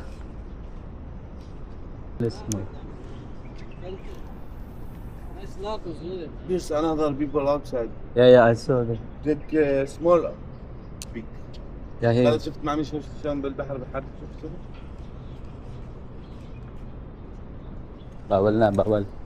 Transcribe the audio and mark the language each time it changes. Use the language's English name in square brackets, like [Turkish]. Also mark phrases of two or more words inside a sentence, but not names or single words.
[English] Let's move. Nice knuckles, look at it. There's another people outside. Yeah, I saw that. That small big. Yeah, انا here. [Arabic] شفت معمي شفت شلون بالبحر بحر شفت [Filipino] Bawal na, bawal.